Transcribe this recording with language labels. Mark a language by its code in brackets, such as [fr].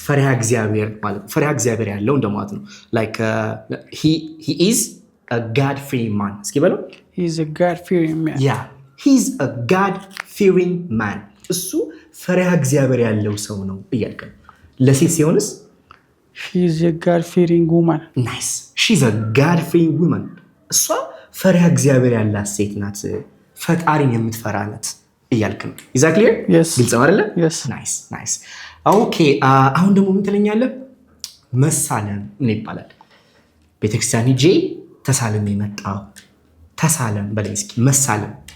[am] ፈሪሃ እግዚአብሔር ማለት ነው። ፈሪሃ እግዚአብሔር ያለው እንደማለት ነው። [en] Like he is a God fearing man. [am] እስኪ በለው። [en] He is a God fearing man. Yeah. He's a God fearing man. [am] እሱ ፈሪሃ እግዚአብሔር ያለው ሰው ነው እያልክ ነው። ለሴት ሲሆንስ? [en] She is a God fearing woman. Nice. She's a God fearing woman. [am] እሷ ፈሪሃ እግዚአብሔር ያላት ሴት ናት። ፈጣሪን የምትፈራ ናት እያልክ ነው። [en] Is that clear? Yes. [am] ግልጽ ነው አይደለ? [en] Yes. Nice. Okay. [am] አሁን ደግሞ ምን ትለኛለህ? መሳለም ምን ይባላል? ቤተክርስቲያን ሂጄ ተሳለም የመጣው ተሳለም በለኝ እስኪ መሳለም